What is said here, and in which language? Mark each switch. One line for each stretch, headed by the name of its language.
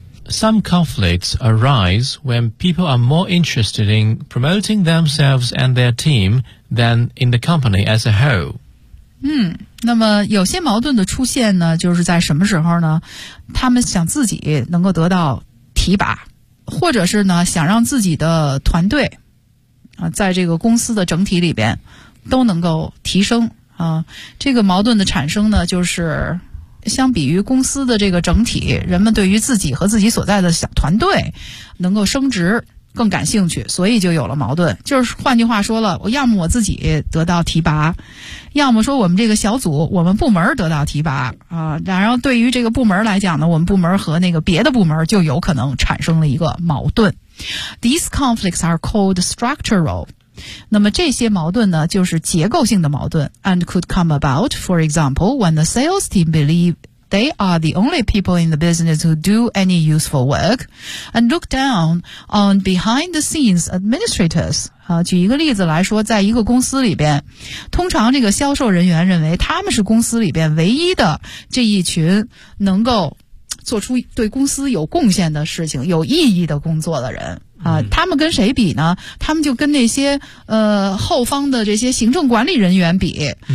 English: Some conflicts arise when people are more interested in promoting themselves and their team than in the company as a whole。
Chinese: 那么有些矛盾的出现呢，就是在什么时候呢？他们想自己能够得到提拔，或者是呢，想让自己的团队啊，在这个公司的整体里边都能够提升啊。这个矛盾的产生呢，就是相比于公司的这个整体，人们对于自己和自己所在的小团队能够升职更感兴趣，所以就有了矛盾。就是换句话说了，我要么我自己得到提拔，要么说我们这个小组我们部门得到提拔啊。然后对于这个部门来讲呢，我们部门和那个别的部门就有可能产生了一个矛盾。
English: These conflicts are called structural.
Chinese: 那么这些矛盾呢，就是结构性的矛盾
English: and could come about, for example, when the sales team believeThey are the only people in the business who do any useful work and look down on behind-the-scenes administrators.
Chinese: 举一个例子来说，在一个公司里边，通常这个销售人员认为他们是公司里边唯一的这一群能够做出对公司有贡献的事情、有意义的工作的人。他们跟谁比呢？他们就跟那些后方的这些行政管理人员比。